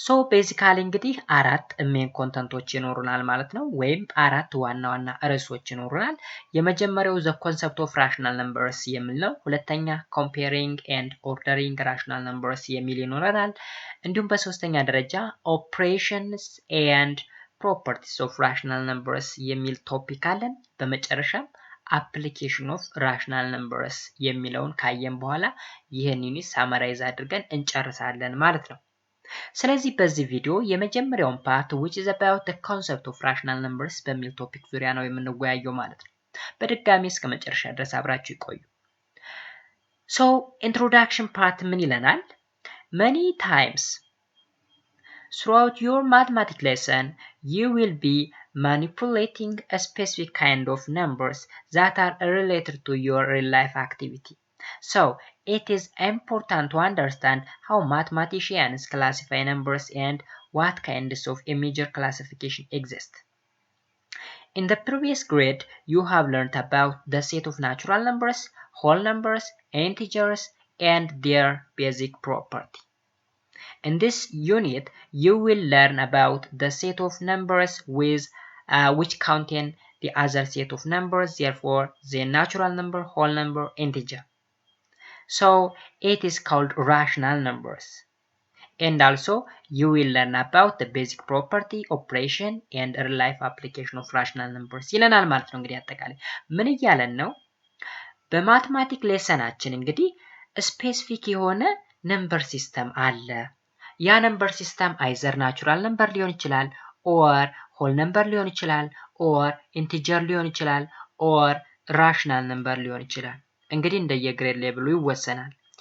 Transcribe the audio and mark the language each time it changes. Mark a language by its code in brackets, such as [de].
[am] ቤዚካሊ እንግዲህ አራት ሜን ኮንተንቶች ይኖሩናል ማለት ነው፣ ወይም አራት ዋና ዋና ርዕሶች ይኖሩናል። የመጀመሪያው [en] the concept of rational numbers [am] የሚል ነው። ሁለተኛ [en] comparing and ordering rational numbers [am] የሚል ይኖረናል። እንዲሁም በሶስተኛ ደረጃ [en] operations and properties of rational numbers [am] የሚል ቶፒክ አለን። በመጨረሻም [en] application of rational numbers [am] የሚለውን ካየን በኋላ ይህን ዩኒት ሳመራይዝ አድርገን እንጨርሳለን ማለት ነው። ስለዚህ በዚህ ቪዲዮ የመጀመሪያውን ፓርት [en] which is about the concept of rational numbers [am] በሚል ቶፒክ ዙሪያ ነው የምንወያየው ማለት ነው። በድጋሚ እስከ መጨረሻ ድረስ አብራችሁ ይቆዩ። introduction part ምን ይለናል? [en] Many times throughout your mathematics lesson you will be manipulating a specific kind of numbers that are related to your real life activity. So it is important to understand how mathematicians classify numbers and what kinds of image classification exist. In the previous grade, you have learned about the set of natural numbers, whole numbers, integers, and their basic property. In this unit, you will learn about the set of numbers with which contain the other set of numbers, therefore the natural number, whole number, integer. So it is called rational numbers. And also you will learn about the basic property, operation and real life application of rational numbers [am] ይለናል ማለት ነው። እንግዲህ አጠቃላይ ምን እያለን ነው? በማትማቲክ ሌሰናችን እንግዲህ ስፔሲፊክ የሆነ ነምበር ሲስተም አለ። ያ ነምበር ሲስተም አይዘር ናቹራል ነምበር ሊሆን ይችላል ኦር ሆል ነምበር ሊሆን ይችላል ኦር ኢንቲጀር ሊሆን ይችላል ኦር ራሽናል ነምበር ሊሆን ይችላል። እንግዲህ እንደየግሬድ ሌቭሉ ይወሰናል።